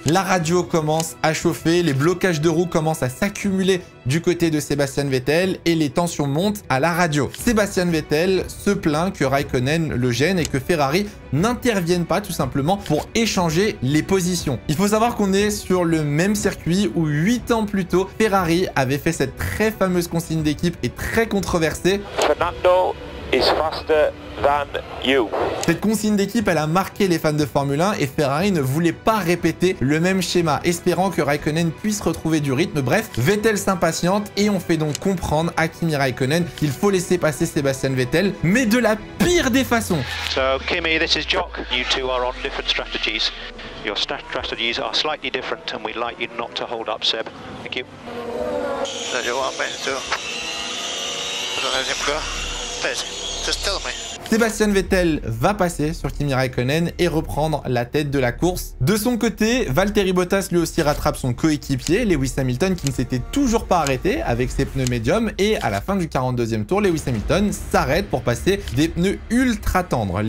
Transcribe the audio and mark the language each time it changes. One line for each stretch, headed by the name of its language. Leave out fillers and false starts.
French: La radio commence à chauffer, les blocages de roues commencent à s'accumuler du côté de Sébastien Vettel et les tensions montent à la radio. Sébastien Vettel se plaint que Raikkonen le gêne et que Ferrari n'intervienne pas tout simplement pour échanger les positions. Il faut savoir qu'on est sur le même circuit où 8 ans plus tôt, Ferrari avait fait cette très fameuse consigne d'équipe et très controversée.
English: Fernando is faster than you.
French: Cette consigne d'équipe, elle a marqué les fans de Formule 1 et Ferrari ne voulait pas répéter le même schéma, espérant que Raikkonen puisse retrouver du rythme. Bref, Vettel s'impatiente et on fait donc comprendre à Kimi Raikkonen qu'il faut laisser passer Sébastien Vettel, mais de la pire des façons.
English: So Kimi, this is Jock. You two are on different strategies. Your strategies are slightly different and we'd like you not to hold up, Seb. Thank you. So you want me to let him go? Please, just tell me.
French: Sébastien Vettel va passer sur Kimi Raikkonen et reprendre la tête de la course. De son côté, Valtteri Bottas lui aussi rattrape son coéquipier, Lewis Hamilton, qui ne s'était toujours pas arrêté avec ses pneus médiums. Et à la fin du 42e tour, Lewis Hamilton s'arrête pour passer des pneus ultra tendres.